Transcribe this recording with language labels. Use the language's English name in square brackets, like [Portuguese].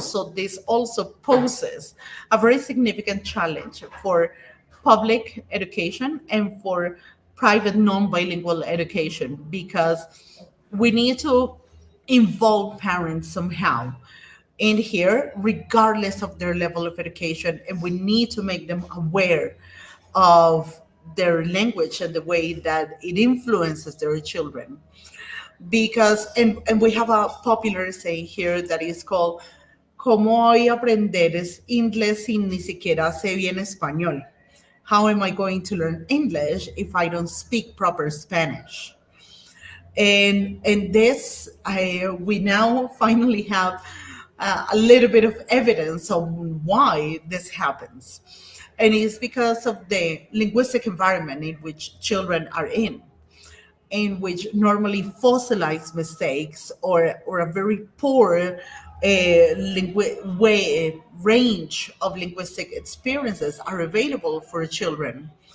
[English] So this also poses a very significant challenge for public education and for private non-bilingual education, because we need to involve parents somehow in here, regardless of their level of education, and we need to make them aware of their language and the way that it influences their children. Because, and we have a popular saying here that is called, [Spanish] ¿Cómo voy a aprender inglés si ni siquiera sé bien español? [English] How am I going to learn English if I don't speak proper Spanish? And this, we now finally have a little bit of evidence of why this happens. And it's because of the linguistic environment in which children are in which normally fossilized mistakes or a very poor range of linguistic experiences are available for children.